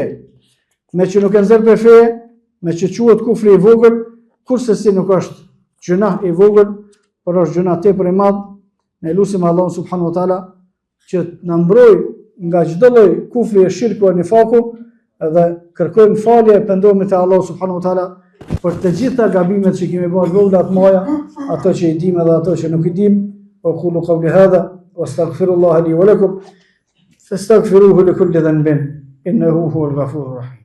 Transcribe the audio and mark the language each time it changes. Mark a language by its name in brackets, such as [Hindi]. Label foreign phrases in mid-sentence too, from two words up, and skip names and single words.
[Albanian] Me që nuk e nxjerr prej feje, me që quhet kufri i vogël, kurse si nuk është gjuna i vogël, por është gjuna tepër e madh. Ne lutim Allahun [Arabic] سبحانه وتعالى [Albanian] që na mbroj nga çdo lloj kufri e shirku e nifaku dhe kërkojmë falje e pendohemi te Allahu [Arabic] سبحانه وتعالى [Albanian] për të gjitha gabimet që kemi bërë vogla të mëdha, ato që i dimë dhe ato që nuk i dimë. [Arabic] وقولوا قولي هذا واستغفر الله لي ولكم فاستغفروه لكل ذنب إنه هو الغفور الرحيم.